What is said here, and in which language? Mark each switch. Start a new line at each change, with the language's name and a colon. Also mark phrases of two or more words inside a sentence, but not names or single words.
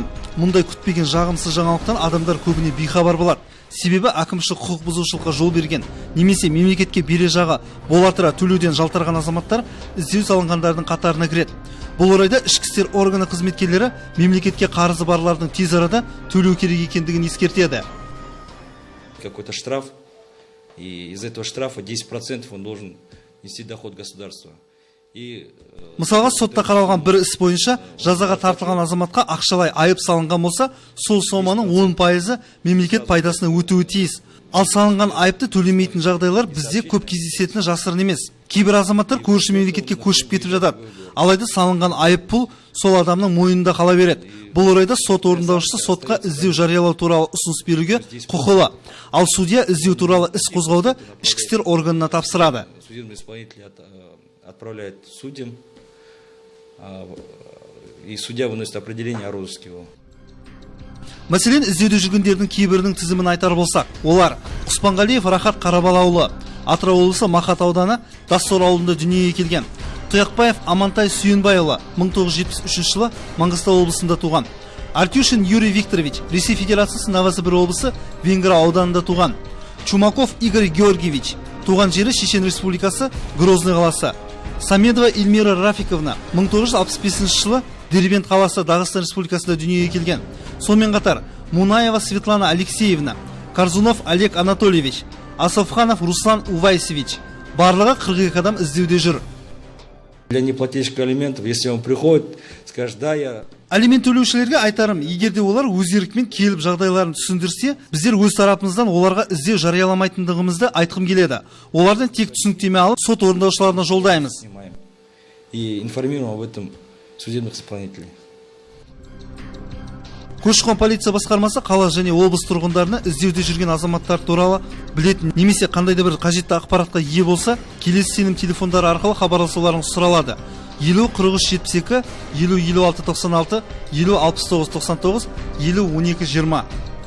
Kazakh: Мұндай күтпеген жағымсыз жаңалықтан адамдар көбіне бейхабар болады. Себебі әкімшілік құқық бұзушылыққа жол берген немесе мемлекетке бере жағы бола тұра төлеуден жалтарған азаматтар іздеу салынғандардың қатарына кіреді. Бұл орайда ішкі істер органы қызметкерлері мемлекетке қарызы барлардың тез арада төлеу керек екендігін ескертеді.
Russian: Какой-то штраф, и из этого штрафа 10% он должен нести доход государства.
Kazakh: Мысалға, сотта қаралған бір іс бойынша жазаға тартылған азаматқа ақшалай айып салынған болса, сол соманың 10% мемлекет пайдасына өтуі тиіс. Ал салынған айыпты төлемейтін жағдайлар бізде көп кездесетіні жасырын емес. Кейбір азаматтар көрші мемлекетке көшіп кетіп жатады. Алайда салынған айыппұл сол адамның мойнында қала береді. Бұл орайда сот орындаушысы сотқа іздеу жариялау туралы ұсыныс беруге құқылы. Ал судья іздеу туралы іс қозғауды ішкі істер органына тапсырады.
Russian: Отправляет судьям, и судья выносит определение о розыске его.
Kazakh: Мәселен, іздеуде жүргендердің кейбірінің тізімін айтар болсақ, олар Құспанғалиев Рахат Қарабалаұлы, Атырау облысы Мақат ауданы Дастор ауылында дүниеге келген. Тұяқбаев Амантай Сүйенбайұлы 1973 жылы Маңғыстау облысында туған. Артюшин Юрий Викторович Ресей Федерациясы Новосібір облысы Венгра ауданында туған. Чумаков Игорь Георгиевич туған жері Шешен Республикасы Грозный қаласы. Самедова Эльмира Рафиковна 1965 жылы Дербент қаласы Дағыстан Республикасында дүниеге келген. Сонымен қатар Мунаева Светлана Алексеевна, Карзунов Олег Анатольевич, Асовханов Руслан Увайсевич. Барлығы 42 адам іздеуде жүр.
Russian: Для неплательщика алиментов, если он приходит, скажет: да, я...
Kazakh: Алимент төлеушілерге айтарым, егерде олар өз еркімен келіп жағдайларын түсіндірсе, біздер өз тарапымыздан оларға іздеу жарияламайтындығымызды айтқым келеді. Олардан тек түсініктеме алып, сот орындаушыларына жолдаймыз.
Russian: И информируем об этом судебных исполнителей.
Kazakh: Көші-қон полиция басқармасы қала және облыс тұрғындарына іздеуде жүрген азаматтар туралы білетін немесе қандайда бір қажетті ақпаратқа ие болса, келесі сенім телефондары арқылы хабарласуларын сұралады. 50 43 72, 50 56 96, 50 69 99, 50 12 20.